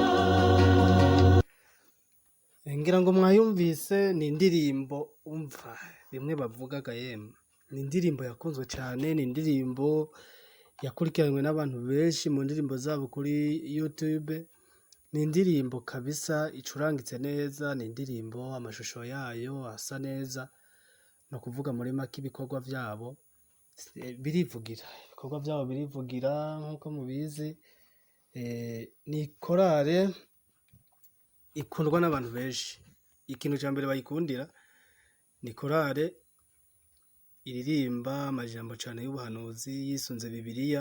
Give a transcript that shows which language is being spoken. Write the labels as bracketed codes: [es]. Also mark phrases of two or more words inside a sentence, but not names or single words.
[rn] Ngira ngo mwayumvise, ni indirimbo umva bimwe bavugaga yemwe. Ni indirimbo yakunzwe cyane, ni indirimbo yakurikiranwe n'abantu benshi mu ndirimbo zabo kuri YouTube. Ni indirimbo kabisa icurangitse neza, ni indirimbo amashusho yayo asa neza. No kuvuga muri make ibikorwa byabo birivugira, ibikorwa byabo birivugira nk'uko mubizi. Ni korale ikundwa n'abantu benshi. Ikintu cya mbere bayikundira ni korale iririmba amajambo cyane y'ubuhanuzi yisunze Bibiliya.